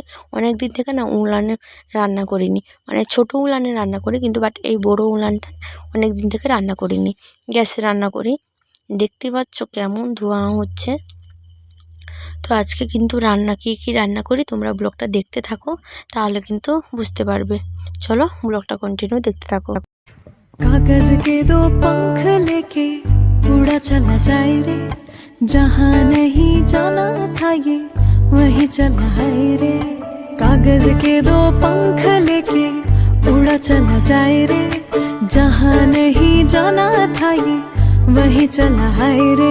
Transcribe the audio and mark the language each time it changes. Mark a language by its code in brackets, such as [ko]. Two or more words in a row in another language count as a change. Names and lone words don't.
[bn] অনেক দিন থেকে না উলানে রান্না করিনি, মানে ছোটো উলানে রান্না করি, কিন্তু বাট এই বড়ো উলানটা অনেক দিন থেকে রান্না করিনি, গ্যাসে রান্না করি। দেখতে পাচ্ছ কেমন ধোঁয়া হচ্ছে। তো আজকে কিন্তু রান্না কি রান্না করি তোমরা ব্লগটা দেখতে থাকো, তাহলে কিন্তু বুঝতে পারবে। চলো ব্লগটা কন্টিনিউ দেখতে থাকো। [hi] कागज के दो पंख लेके उड़ा चला जाए रे, जहाँ नहीं जाना था ये वहीं चला है रे। कागज के दो पंख लेके उड़ा चला जाए रे, जहाँ नहीं जाना था ये वहीं चला है रे।